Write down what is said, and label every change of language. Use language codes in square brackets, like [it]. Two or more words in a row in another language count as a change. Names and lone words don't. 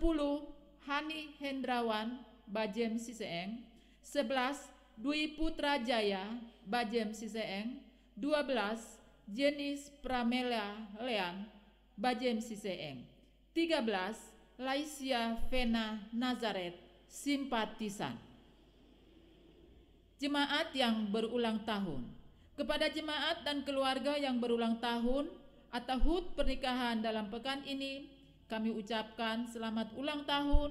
[id] Hani Hendrawan Bajem Siseeng. 11. Dwi Putra Jaya Bajem Siseeng. 12. Jenis Pramela Lean Bajem Siseeng. 13. Laisia Vena Nazaret simpatisan. Jemaat yang berulang tahun. Kepada jemaat dan keluarga yang berulang tahun atau HUT pernikahan dalam pekan ini, kami ucapkan selamat ulang tahun.